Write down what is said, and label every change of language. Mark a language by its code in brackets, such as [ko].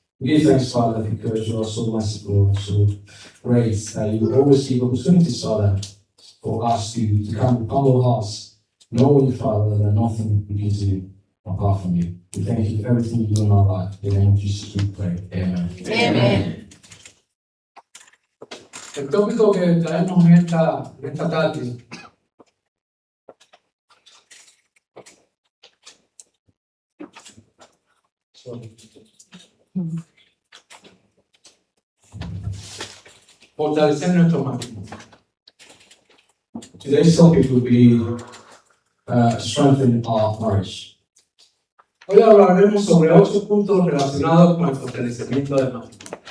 [en] We give thanks, Father, because you are so merciful and so great that you always give opportunities, Father, for us to come with humble hearts, knowing, Father, that nothing we can do apart from you. We thank you for everything you do in our life. In the name of Jesus we pray. Amen. Amen. [es] el tópico que traemos en esta tarde fortalecer nuestro matrimonio. [en] Today's topic will be strengthening our marriage. [es] Hoy hablaremos sobre 8 puntos relacionados con el fortalecimiento del matrimonio.